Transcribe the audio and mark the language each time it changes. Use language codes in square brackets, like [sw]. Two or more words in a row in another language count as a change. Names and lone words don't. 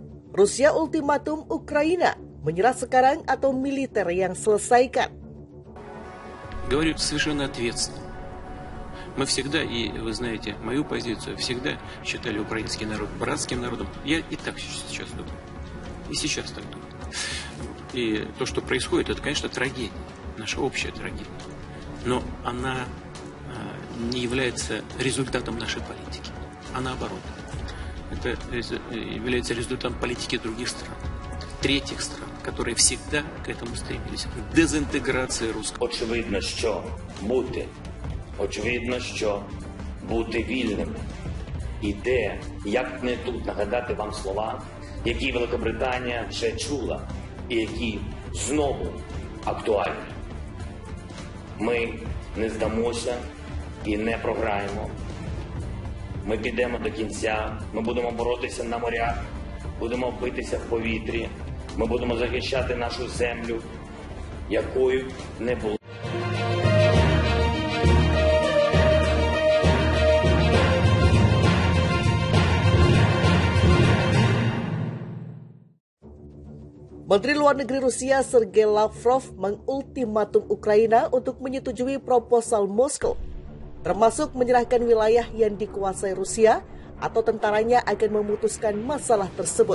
[id] Rusia ultimatum Ukraina, menyerah sekarang atau militer yang selesaikan. [ru] Говорю совершенно ответственно. Мы всегда, и вы знаете мою позицию, всегда считали украинский народ братским народом. Я и так сейчас думаю. И сейчас так думаю. И то, что происходит, это, конечно, трагедия. Наша общая трагедия. Но она не является результатом нашей политики. А наоборот. Это является результатом политики других стран. Третьих стран, которые всегда к этому стремились. К дезинтеграции русского. [uk] Очевидно, що бути вільними. І де, як не тут нагадати вам слова, які Великобританія вже чула, і які знову актуальні. Ми не здамося і не програємо. Ми підемо до кінця, ми будемо боротися на морях, будемо битися в повітрі, ми будемо захищати нашу землю, якою не було. [id] Menteri Luar Negeri Rusia Sergei Lavrov mengultimatum Ukraina untuk menyetujui proposal Moskow, termasuk menyerahkan wilayah yang dikuasai Rusia atau tentaranya akan memutuskan masalah tersebut.